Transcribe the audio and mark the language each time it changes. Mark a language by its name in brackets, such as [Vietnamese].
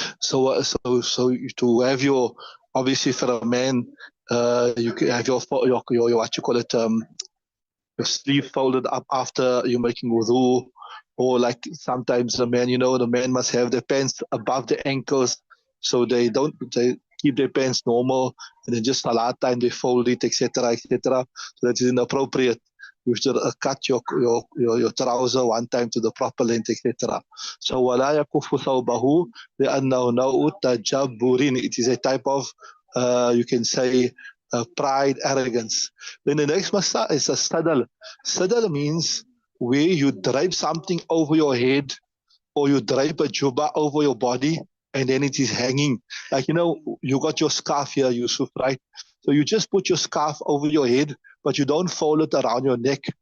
[English] To have your, obviously for a man, you can have your what you call it, your sleeve folded up after you're making wudu, or like sometimes the man must have their pants above the ankles, so they keep their pants normal, and then just salat time they fold it, etc., etc. So that is inappropriate. You should cut your trouser one time to the proper length, etc. [Arabic] So ولا يكف ثوبه لأنه نوع تجبر. [English] It is a type of, you can say, pride, arrogance. Then the next masa is a sadal. Sadal means where you drape something over your head, or you drape a juba over your body, and then it is hanging. Like, you got your scarf here, Yusuf, right? So you just put your scarf over your head, but you don't fold it around your neck.